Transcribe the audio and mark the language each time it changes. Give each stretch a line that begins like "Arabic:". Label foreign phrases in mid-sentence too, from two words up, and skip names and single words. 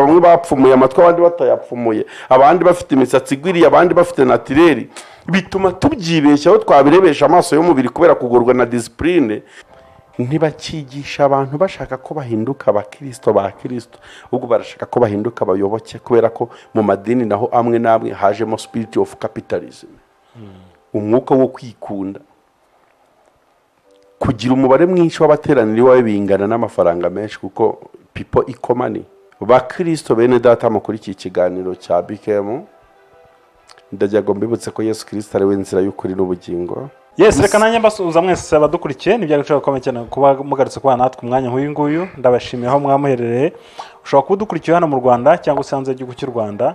Kinyarwanda: Bamwe bapfumuye amatwi, abandi batayapfumuye, abandi bafite imisatsi igwiriye, abandi bafite natireri. Bituma tubyibeshya aho twabirebesha amaso y'umubiri kubera kugorwa na disipurine. Ntibakigisha abantu bashaka ko bahinduka abakristo ba Kristo, ubwo barashaka ko bahinduka abayoboke, kubera ko mu madini naho amwe n'amwe hajemo
English: spirit of capitalism,
Kinyarwanda: umwuka wo kwikunda, kugira umubare mwinshi w'abateranira iwawe bingana n'amafaranga menshi, kuko
English: people equal money.
Kinyarwanda: Bakristo bene data muri iki kiganiro cya BKM, ndagira ngo mbibutse ko Yesu Kristo ari we nzira y'ukuri n'ubugingo. Yes, reka nanjye mbasuhuza mwese abadukurikiye. Ni byagaciro gakomeye cyane kuba mugarutse kubana natwe umwanya nk'uyu nguyu. Ndabashimiye aho mwamuherereye. Ushobora kuba udukurikiye hano mu Rwanda cyangwa se hanze y'igihugu cy'u Rwanda.